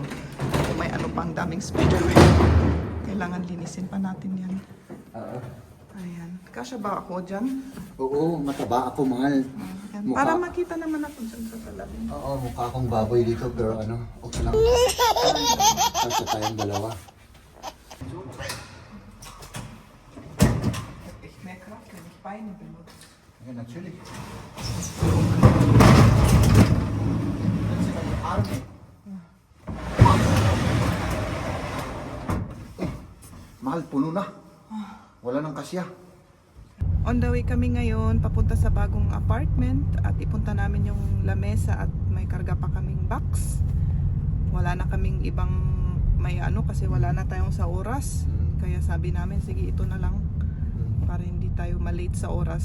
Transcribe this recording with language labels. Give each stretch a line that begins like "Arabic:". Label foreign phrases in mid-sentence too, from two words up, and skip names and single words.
Filipino: Kung may ano pang daming spiderweb. Kailangan linisin pa natin yan. Ayan. Kasya ba ako dyan? Oo, mataba ako, mahal. Ayan. Mukha. Para makita naman ako dyan sa salamin. Oo, mukha akong baboy dito, pero okay lang. Kasi tayong dalawa.
German: Ich merke auch, wenn ich Beine benutze. Ja, natürlich.
Filipino: Mahal, puno na. Wala nang kasya.
English: On the way
Filipino: kami ngayon papunta sa bagong apartment at ipunta namin yung lamesa at may karga pa kaming box. Wala na kaming ibang kasi wala na tayong sa oras. Kaya sabi namin sige ito na lang para hindi tayo malate sa oras.